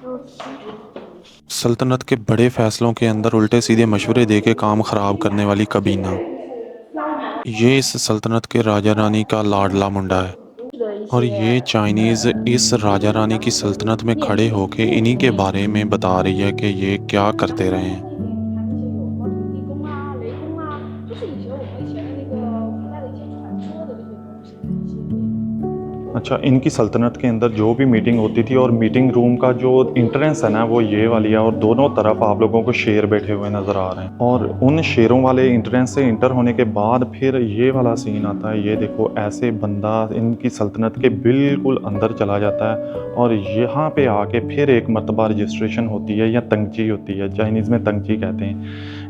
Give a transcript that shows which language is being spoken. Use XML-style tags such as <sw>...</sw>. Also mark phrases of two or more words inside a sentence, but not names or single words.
<hi>सल्तनत के बड़े फैसलों के अंदर उल्टे सीधे मशवरे दे के काम ख़राब करने वाली कबीना। ये इस सल्तनत के राजा रानी का लाडला मुंडा है और ये चाइनीज़ इस राजा रानी की सल्तनत में खड़े होके इन्हीं के बारे में बता रही है कि ये क्या करते रहे हैं।</hi> <zh>他们就是以前我们以前的那个古代的一些传说的这些东西。</zh> <hi>अच्छा, इनकी सल्तनत के अंदर जो भी मीटिंग होती थी, और मीटिंग रूम का जो इंट्रेंस है ना वो ये वाली है, और दोनों तरफ आप लोगों को शेर बैठे हुए नज़र आ रहे हैं। और उन शेरों वाले इंट्रेंस से इंटर होने के बाद फिर ये वाला सीन आता है। ये देखो, ऐसे बंदा इनकी सल्तनत के बिल्कुल अंदर चला जाता है और यहाँ पे आके फिर एक मरतबा रजिस्ट्रेशन होती है या तंगची होती है, चाइनीज़ में तंगची कहते हैं।</hi>